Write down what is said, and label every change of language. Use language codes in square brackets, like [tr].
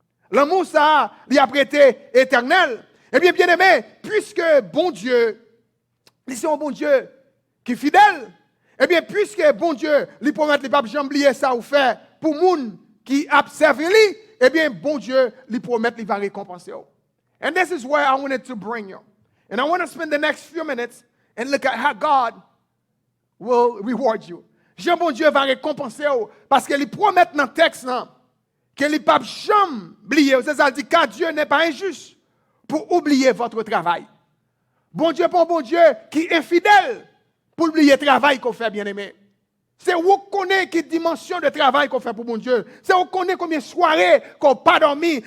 [fr] L'amour, ça, il a prêté éternel. Eh bien, bien aimé, puisque bon Dieu, c'est un bon Dieu qui est fidèle, eh bien, puisque bon Dieu, il promet, il ne peut jamais oublier ça ou faire pour les gens qui observent lui, eh bien, bon Dieu, il promet, il va récompenser. [en] And this is where I wanted to bring you. And I want to spend the next few minutes and look at how God will reward you. [fr] Jean, bon Dieu va récompenser parce qu'il promet dans le texte, qu'il ne peut pas jamais oublier. C'est ça, dit car Dieu n'est pas injuste pour oublier votre travail. Bon Dieu, pas un bon Dieu qui est infidèle pour oublier le travail qu'on fait, bien aimé. C'est vous connaissez quelle dimension de travail qu'on fait pour mon Dieu. C'est vous connaissez combien de soirées qu'on n'a pas dormi.